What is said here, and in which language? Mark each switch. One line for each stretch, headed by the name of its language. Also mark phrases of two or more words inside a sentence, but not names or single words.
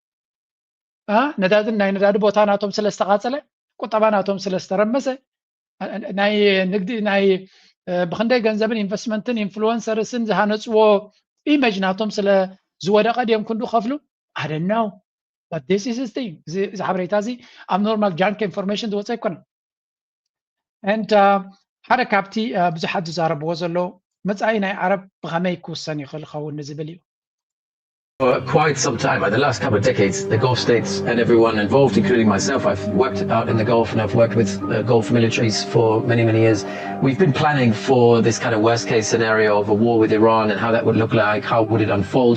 Tigrinya: ነዳድን ናይ ነዳዲ ቦታ ናቶም ስለ ዝተቃፀለ ቁጠባ ናቶም ስለ ዝተረመሰ ናይ ንግዲ ናይ ብክንደይ ገንዘብን ኢንቨስትመንትን ኢንፍሉዌንሰርስን ዝሃነፅዎ ኢሜጅ ናቶም ስለ ዝወደቐ ድዮም ክንዱ ከፍሉ
English: I don't know but this is his thing
Tigrinya: እዚ ሓበሬታ እዚ ኣብ
English: normal junk information
Tigrinya: ዝወፀ ኣይኮነ and ሓደ ካብቲ ብዙሓት ዝዛረብዎ ዘሎ መጻኢ ናይ ዓረብ ብኸመይ ክውሰን ይኽእል ክኸውን ዝብል እዩ
English: For quite some time, the last couple of decades, the Gulf states and everyone involved, including myself, I've worked out in the Gulf and I've worked with Gulf militaries for many, many years. We've been planning for this kind of worst case scenario of a war with Iran and how that would look like, how would it unfold.